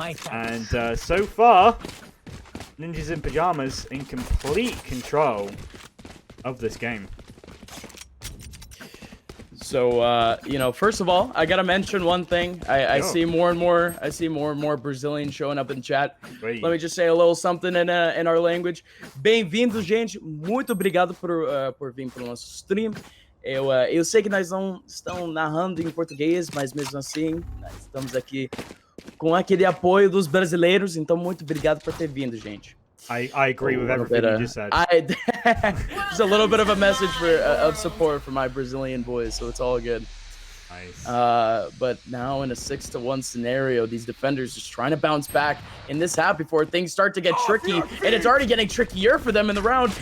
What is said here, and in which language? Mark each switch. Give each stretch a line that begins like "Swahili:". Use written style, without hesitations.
English: And so far, Ninjas in Pyjamas in complete control of this game. So, you know, first of all, I gotta mention one thing. I see more and more Brazilians showing up in chat. Let me just say a little something in our language.
Portuguese: Bem-vindo, gente. Muito obrigado por vir para o nosso stream. Eu sei que nós não estamos narrando em português, mas mesmo assim, nós estamos aqui com aquele apoio dos brasileiros, então muito obrigado por ter vindo, gente.
English: I agree with everything you just said. Just a little bit of a message of support for my Brazilian boys, so it's all good. Nice. But now in a 6-1 scenario, these defenders just trying to bounce back in this half before things start to get tricky, and it's already getting trickier for them in the round.